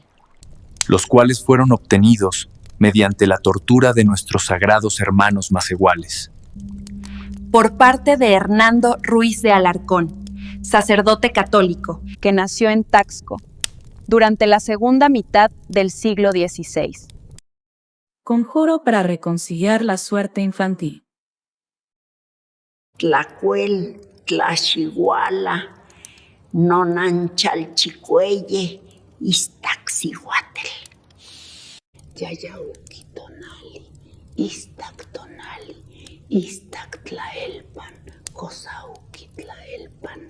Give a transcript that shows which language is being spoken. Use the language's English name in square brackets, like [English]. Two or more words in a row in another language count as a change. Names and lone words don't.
[Spanish] los cuales fueron obtenidos mediante la tortura de nuestros sagrados hermanos macehuales. por parte de Hernando Ruiz de Alarcón, sacerdote católico, que nació en Taxco durante la segunda mitad del siglo XVI. Conjuro para reconciliar la suerte infantil. [Nahuatl languages] Tlacuel, Tlaxihuala, Nonanchalchicueye, Iztaxihuatl. Yayauquitonali, Iztactonali, Iztactlaelpan, Cosauquitlaelpan.